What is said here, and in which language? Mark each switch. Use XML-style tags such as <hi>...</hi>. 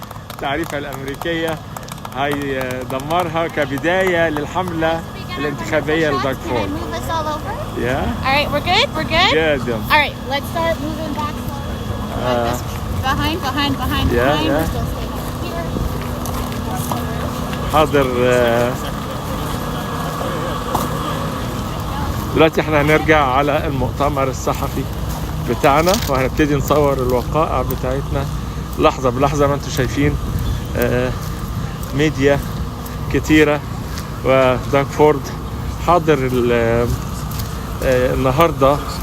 <ar>التعريفة الأمريكية هيدمرها كبداية للحملة الانتخابية لداغ فورد.</ar> <en>All right, we're good. Good. All right, let's start moving back slowly. Behind. We're still staying here.</en> <ar>حاضر. دلوقتي احنا هنرجع على المؤتمر الصحفي بتاعنا، وهنبتدي نصور الوقائع بتاعتنا لحظة بلحظة. ما انتم شايفين ميديا كتيرة، وداغ فورد حاضر النهاردة.</ar>